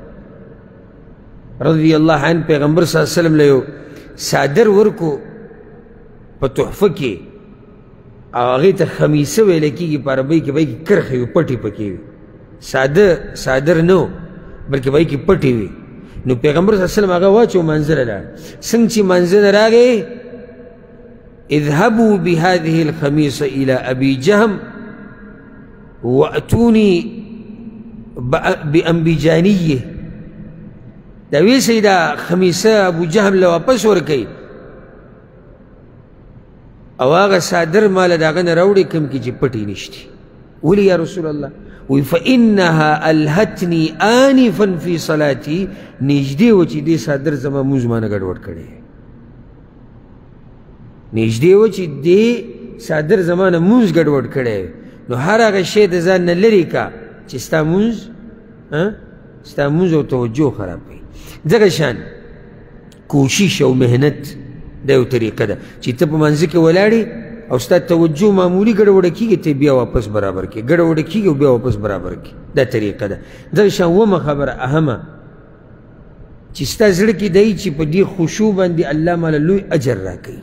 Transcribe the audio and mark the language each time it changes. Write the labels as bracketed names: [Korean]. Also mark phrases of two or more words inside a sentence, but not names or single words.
[Arabic] رضی الله عنه [Pashto] پیغمبر [Arabic] صلی الله علیه وسلم [Pashto] له یو څادر ورکو په تحفه کې او هغې ته خمیسه ویلی کېږي په عربۍ کې به یې کې کرښې وي پټې پکې وي ساده څادر نه و بلکې به یې کې پټې وي نو پیغمبر [Arabic] صلی الله علیه وسلم [Pashto] هغه واچو منځه له لاړ څنګه چې منځه نه راغی [Arabic] اذهبوا بهذه الخميصة إلى أبي جهم وأتوني بأنبجانيه [Pashto] دا وی سیدا خمیسه ابو جهم له واپس ورکوي او هغه څادر ماله د هغه نه راوړي کوم کې چې پټې نشتي ولې [Arabic] یا رسول الله [Pashto] وی [Arabic] فإنها ألهتني آنفا في صلاتي [Pashto] نږدې و چې دې څادر زما مونځ مانه ګډوډ کړی نږدې و چې دې څادر زما نه مونځ ګډوډ کړی نو هر هغه شی د ځان نه لرې کا چې ستا مونځ او توجه خراب کوي دغه شان کوشش او محنت دا یو طریقه ده چې ته په منځ کې ولاړې او ستا توجه معمولي ګډوډه کېږي ته بیا واپس برابر کړې ګډوډه کېږي او بیا واپس برابر کړې دا طریقه ده دغه شان اومه خبره اهمه چې ستا زړه کې دی چې په دې خشوع باندې الله ماله لوی اجر راکوي